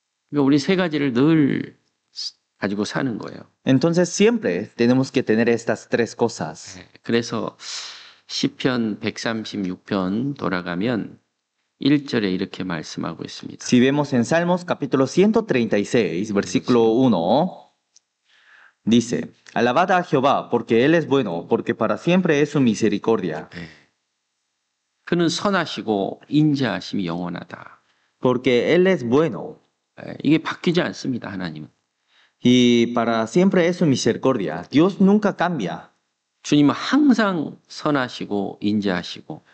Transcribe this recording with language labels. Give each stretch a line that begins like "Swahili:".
Korean: 그러니까 우리 세 가지를 늘 가지고 사는 거예요.
Spanish: Entonces siempre tenemos que tener estas tres cosas.
Korean: 그래서 시편 136편 돌아가면 1절에 이렇게 말씀하고 있습니다.
Spanish: Si vemos en Salmos capítulo 136, versículo 1, dice, alabad a Jehová, porque Él es bueno, porque para siempre es su misericordia,
Korean: 그는 선하시고 인자하심이 영원하다.
Spanish: porque Él es bueno,
Korean: 이게 바뀌지 않습니다. 하나님은.
Spanish: y para siempre es su misericordia. Dios nunca cambia,
Korean: 주님은 항상 선하시고 인자하시고